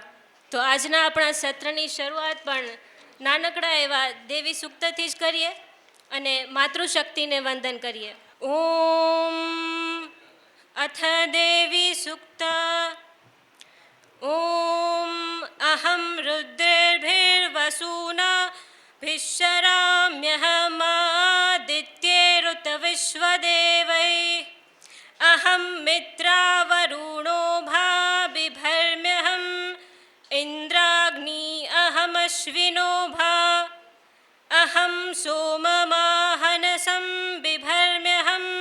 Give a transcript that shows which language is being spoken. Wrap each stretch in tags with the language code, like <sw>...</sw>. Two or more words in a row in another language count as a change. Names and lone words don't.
<gu>તો આજના આપણા સત્રની શરૂઆત પણ નાનકડા એવા દેવી સૂક્તથી જ કરીએ અને માતૃશક્તિને વંદન કરીએ.</gu> <sa>ओम अथ देवी सूक्त. ओम अहम रुद्रभिर्वसुना भिश्शराम्यहमादित्यैरुत विश्वदेवै अहं मित्रावरुणो भा बिभर्म्यहम् इन्द्राग्नी अहमश्विनो भा अहं सोममाहनसं बिभर्म्यहं</sa>